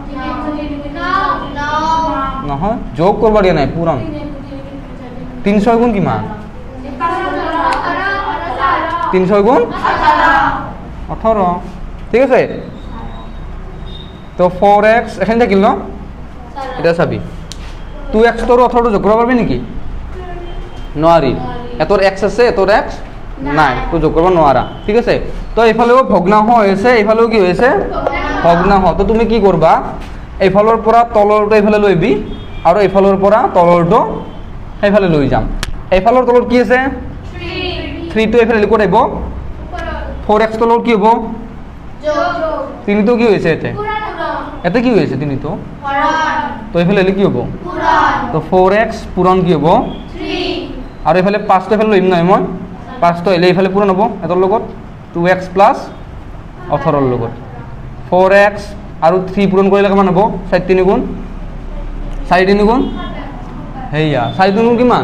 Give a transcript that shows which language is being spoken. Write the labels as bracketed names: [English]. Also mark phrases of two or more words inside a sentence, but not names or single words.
[Assamese] নহয়, যোগ কৰিব দিয়া নাই, পূৰণ। 3 6 গুণ কিমান? 3 6 গুণ 18। ঠিক আছে? তো 4x এখানে থাকিল ন? এটা চাবি 2x তোর 18 যোগ করব পারবি নাকি? নোৱাৰি। এটোর x আছে, এটোর x নাই, তো যোগ করব নোৱাৰা। ঠিক আছে? তো এইফালেও ভগ্নাংশ হয়েছে, এইফালেও কি হয়েছে? ভগ্নাংশ। তো তুমি কি করবা? এইফালৰ পৰা তলৰটো এইফালে লৈবি আৰু এইফালৰ পৰা তলৰটো সেইফালে লৈ যাম। এইফালৰ তলত কি আছে? 3 টো এইফালে লিখত আহিব। 4x তলৰ কি হ'ব? 3 তো কি হয়েছে? এতে কি হয়েছে? 3 তো তো এইফালে এলে কি হ'ব? তো 4x পূৰণ কি হ'ব? 3। আৰু এইফালে 5 তো এইফালে লইম নহয় মই। 5 তো এলে এইফালে পূৰণ হ'ব এটোৰ লগত 2x প্লাছ 18ৰ লগত। 4x আৰু 3 পূৰণ কৰিলে কিমান হ'ব? 4 3 গুণ 4 3 গুণ হেয়া 4 3 গুণ কিমান?